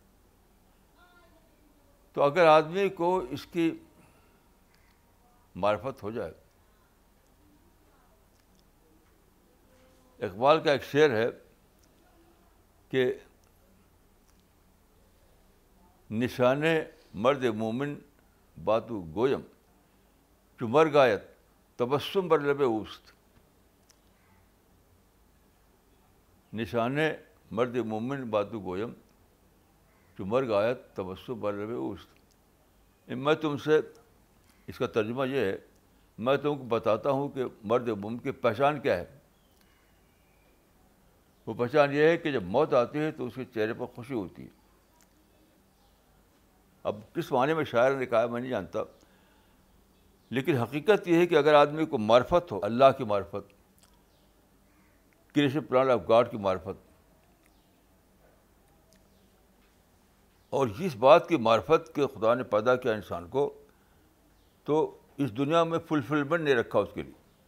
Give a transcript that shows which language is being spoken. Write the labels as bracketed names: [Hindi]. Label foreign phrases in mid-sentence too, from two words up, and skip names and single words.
[Urdu] تو اگر آدمی کو اس کی معرفت ہو جائے، اقبال کا ایک شعر ہے کہ [Persian] نشان مرد مومن باتو گویم چو مر گایت تبسم بر لب اوست. نشان مرد مومن باتو گویم چو مر گایت تبسم بر لب اوست. [Urdu] میں تم سے، اس کا ترجمہ یہ ہے، میں تم کو بتاتا ہوں کہ مرد مومن کی پہچان کیا ہے. وہ پہچان یہ ہے کہ جب موت آتی ہے تو اس کے چہرے پر خوشی ہوتی ہے. اب کس معنی میں شاعر نے کہا میں نہیں جانتا، لیکن حقیقت یہ ہے کہ اگر آدمی کو معرفت ہو، اللہ کی معرفت، [English] creation plan of God [Urdu] کی معرفت، اور جس بات کی معرفت کہ خدا نے پیدا کیا انسان کو، تو اس دنیا میں فلفلمنٹ نہیں رکھا اس کے لیے.